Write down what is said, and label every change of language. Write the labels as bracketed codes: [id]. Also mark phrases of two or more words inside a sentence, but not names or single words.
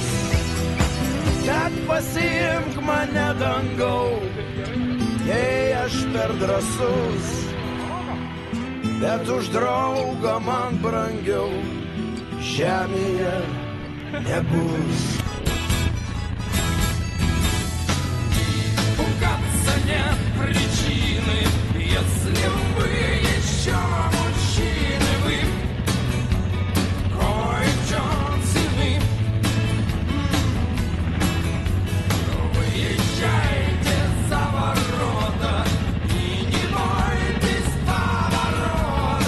[lt] Tad pasiimk mane dangau, jei aš per drąsus, bet už draugą man brangiau žemėje nebus. [ru] Пугаться нет причины, если вы еще мужчины, вы кое-чем сильны. Выезжайте за ворота и не бойтесь поворота.